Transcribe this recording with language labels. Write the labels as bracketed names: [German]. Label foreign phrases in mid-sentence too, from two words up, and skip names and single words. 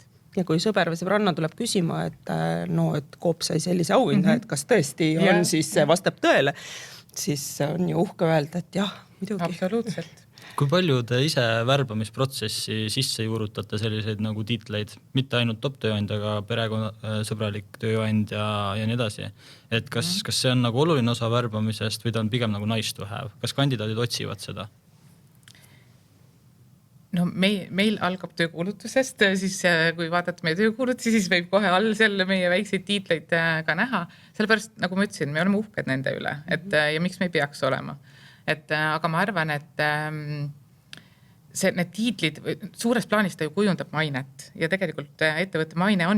[Estonian] Ja kui sõber või sõbranna tuleb küsima, et Coop sai sellise auhinna, et kas tõesti on, siis vastab tõele, siis on ju uhke öelda, et jah, muidugi. Absoluutselt. Kui palju te ise värbamisprotsessi sisse juurutate selliseid nagu tiitleid, mitte ainult top tööandja, aga perekonnasõbralik tööandja ja nii edasi. Et kas see on nagu oluline osa värbamisest või ta on pigem nagu [English] nice to have? [Estonian] Kas kandidaadid otsivad seda? No meil algab töökuulutusest, siis kui vaadata meie töökuulutusi, siis võib kohe all seal meie väikseid tiitleid ka näha. Sellepärast, nagu ma ütlesin, me oleme uhked nende üle, ja miks me ei peaks olema. Aga ma arvan, et need tiitlid suures plaanis ta ju kujundab mainet ja tegelikult ettevõtte maine on